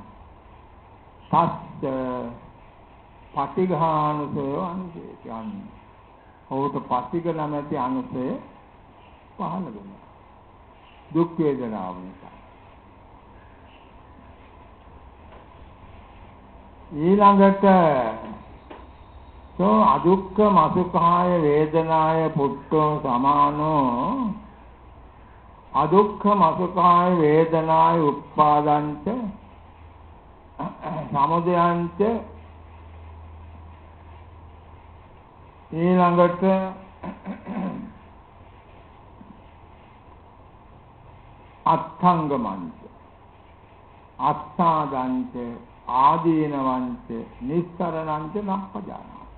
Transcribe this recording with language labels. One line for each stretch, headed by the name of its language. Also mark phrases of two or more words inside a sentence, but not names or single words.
Sinhala: සත්‍ය පටිඝානුසය අනුසය කියන්නේ. ඔහුට පටිඝ නැමැති අනුසය පහළ වෙනවා. දුක් වේදනාව නිසා. ඊළඟට
Pali: අදුක්ඛ මසුඛාය වේදනාය පුට්ඨෝ සමානෝ අදුක්ඛ මසුඛාය වේදනාය උප්පාදන්ත සමුදයන්ත ඊළඟට අත්ථංගමන්ත අත්ථාදන්ත ආදීනවන්ත නිස්සරණන්ත නප්පජාන.